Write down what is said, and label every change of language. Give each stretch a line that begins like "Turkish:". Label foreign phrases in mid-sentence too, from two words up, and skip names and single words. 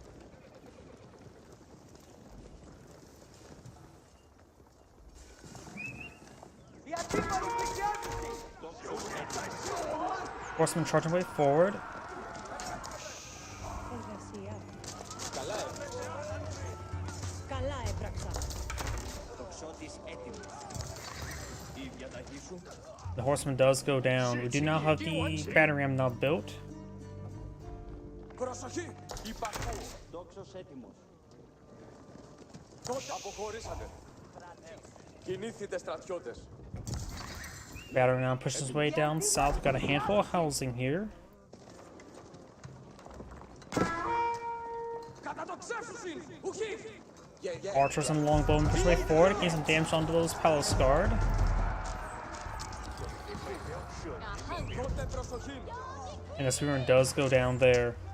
English: Horsemen charging way forward. The horseman does go down. We do now have the battering ram now built.
Greek: Προσοχή! Υπακούω! Δόξος έτοιμος. Αποχωρήσατε. Κινήθητε στρατιώτες.
English: Battering ram pushes his way down south. We've got a handful of housing here. Archers and longbowmen push way forward, getting some damage onto those palace guard. And the spearman does go down there.